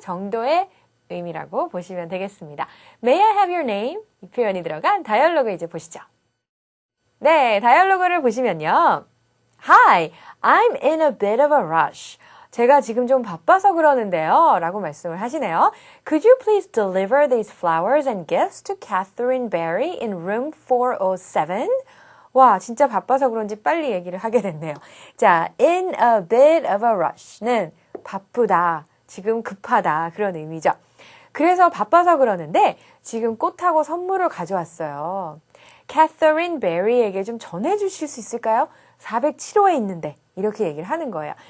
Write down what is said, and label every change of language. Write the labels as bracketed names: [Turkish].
[Korean] 정도의 의미라고 보시면 되겠습니다. [English] May I have your name? [Korean] 이 표현이 들어간 다이얼로그 이제 보시죠. 네, 다이얼로그를 보시면요. [English] Hi, I'm in a bit of a rush. [Korean] 제가 지금 좀 바빠서 그러는데요. 라고 말씀을 하시네요. [English] Could you please deliver these flowers and gifts to Catherine Barry in room 407? [Korean] 와, 진짜 바빠서 그런지 빨리 얘기를 하게 됐네요. 자, [English] in a bit of a rush [Korean] 는 바쁘다, 지금 급하다 그런 의미죠. 그래서 바빠서 그러는데 지금 꽃하고 선물을 가져왔어요. Catherine Barry에게 좀 전해주실 수 있을까요? 407호에 있는데 이렇게 얘기를 하는 거예요.